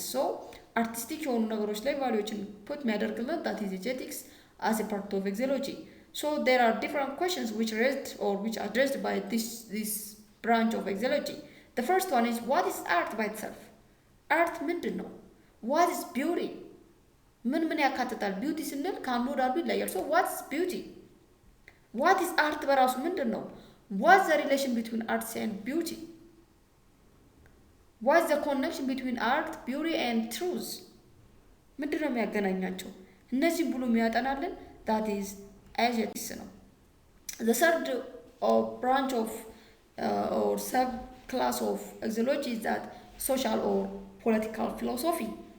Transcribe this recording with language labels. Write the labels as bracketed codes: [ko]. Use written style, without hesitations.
[en] So artistic [am] የሆኑ ነገሮች ላይ ቫልዩዎችን [en] put [am] የሚያደርግልን [en] that is aesthetics as a part of axiology. So there are different questions which raised or which addressed by this branch of axiology. The first one is what is art by itself? art [am] ምንድን ነው? [en] what is beauty? [am] ምን ያካትታል? ቢዩቲ ስንል ከአንዱ ወደ አንዱ ይለያል። [en] so what is beauty? what is art [am] በራሱ ምንድን ነው? [en] what's the relation between art and beauty? what's the connection between art, beauty and truth? [am] ምንድን ነው የሚያገናኛቸው? እነዚህ ብሎ የሚያጠናልን [en] that is aesthetics ነው። the third branch of or subclass of axiology is that social or political philosophy.